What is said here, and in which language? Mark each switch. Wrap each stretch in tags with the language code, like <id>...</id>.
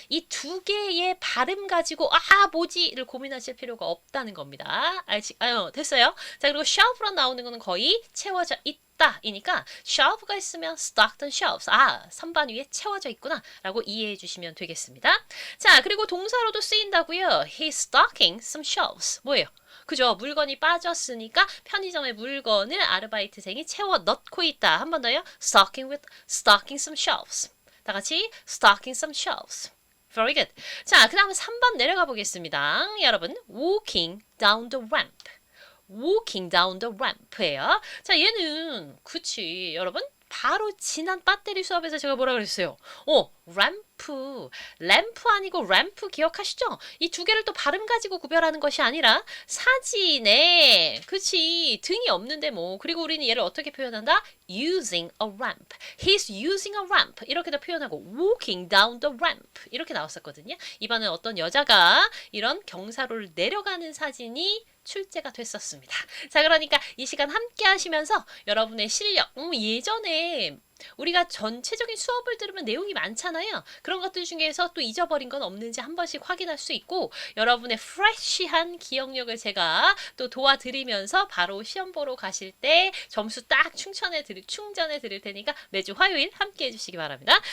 <ko>이 두 개의 발음 가지고 뭐지를 고민하실 필요가 없다는 겁니다. 됐어요? 자 그리고 shelf로 나오는 거는 거의 채워져 있다 이니까 shelf가 있으면 stocked on shelves 선반 위에 채워져 있구나 라고 이해해 주시면 되겠습니다. 자 그리고 동사로도 쓰인다고요.</ko> <en>He's stocking some shelves</en> <ko>뭐예요? 그죠? 물건이 빠졌으니까 편의점의 물건을 아르바이트생이 채워 넣고 있다. 한 번 더요. stocking some shelves. 다 같이 stocking some shelves.</ko> <en>Very good.</en> <ko>자, 그 다음에 3번 내려가 보겠습니다. 여러분, walking down the ramp. walking down the ramp예요. 자, 얘는 그치, 여러분. 바로 지난 배터리 수업에서 제가 뭐라 그랬어요? 램프 아니고 램프 기억하시죠? 이 두 개를 또 발음 가지고 구별하는 것이 아니라 사진에 그치 등이 없는데 뭐 그리고 우리는 얘를 어떻게 표현한다?</ko> <en>using a ramp. He's using a ramp</en> <ko>이렇게도 표현하고 walking down the ramp 이렇게 나왔었거든요. 이번엔 어떤 여자가 이런 경사로를 내려가는 사진이 출제가 됐었습니다. 자 그러니까 이 시간 함께 하시면서 여러분의 실력 예전에 우리가 전체적인 수업을 들으면 내용이 많잖아요. 그런 것들 중에서 또 잊어버린 건 없는지 한 번씩 확인할 수 있고 여러분의 프레쉬한 기억력을 제가 또 도와드리면서 바로 시험 보러 가실 때 점수 딱 충전해 드릴 테니까 매주 화요일 함께 해주시기 바랍니다.</ko>